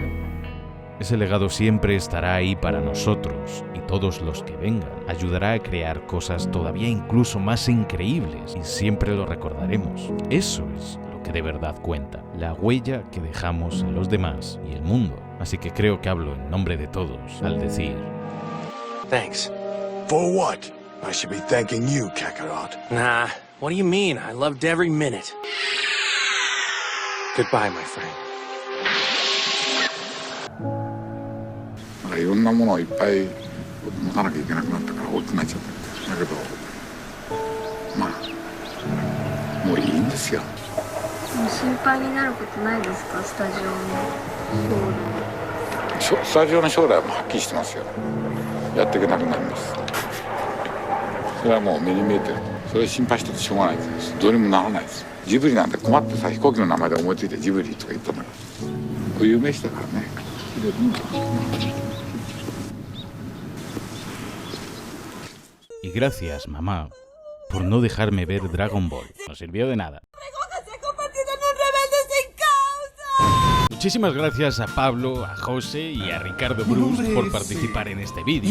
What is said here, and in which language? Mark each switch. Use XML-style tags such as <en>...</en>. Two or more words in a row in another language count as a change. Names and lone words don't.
<es>Ese legado siempre estará ahí para nosotros, y todos los que vengan ayudará a crear cosas todavía incluso más increíbles, y siempre lo recordaremos. Eso es lo que de verdad cuenta, la huella que dejamos en los demás y el mundo. Así que creo que hablo en nombre de todos al decir:</es> <en>Thanks. For what? I should be thanking you, Kakarot. Nah, what do you mean? I loved every minute. Goodbye, my friend.</en> <ja>いろんなものをいっぱい持たなきゃいけなくなったから大きくなっちゃったんだけど、まあもういいんですよ。心配になることないですか、スタジオの将来。スタジオの将来ははっきりしてますよ。 やっていけなくなります。それはもう目に見えてる。それ心配しててしょうがないです。どうにもならないです。ジブリなんて困ってさ、飛行機の名前で思いついてジブリとか言ったんだから。これ有名詞だからね。</ja> <es>Y gracias, mamá, por no dejarme ver Dragon Ball. No sirvió de nada. Muchísimas gracias a Pablo, a José y a Ricardo Bruce por participar en este vídeo.</es>